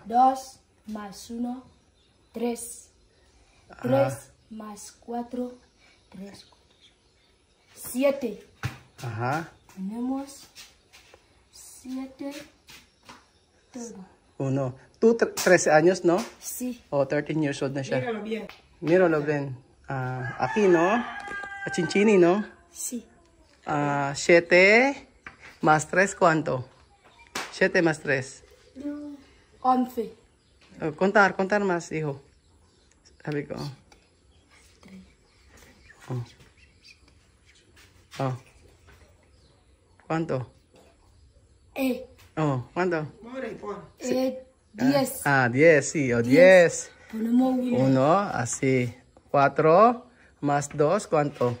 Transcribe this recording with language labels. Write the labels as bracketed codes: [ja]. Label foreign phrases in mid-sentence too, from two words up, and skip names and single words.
[es] 2 más 1. 3. 3 más 4. 3. 7. Ajá. Tenemos 7. Todo. 1. Tú 13 años, ¿no? Sí. [en] 13 years old [tl] na siya. [es] Míralo bien. Míralo bien. Aquí, ¿no? Chinchini, ¿no? Sí. 7 más 3, ¿cuánto? 7 más 3. 11. Contar más, hijo. [tl] Sabi ko. [es] ¿Cuánto? ¿Cuánto? 10. 10, sí, 10. Ponemos 1, así. 4 más 2, ¿cuánto?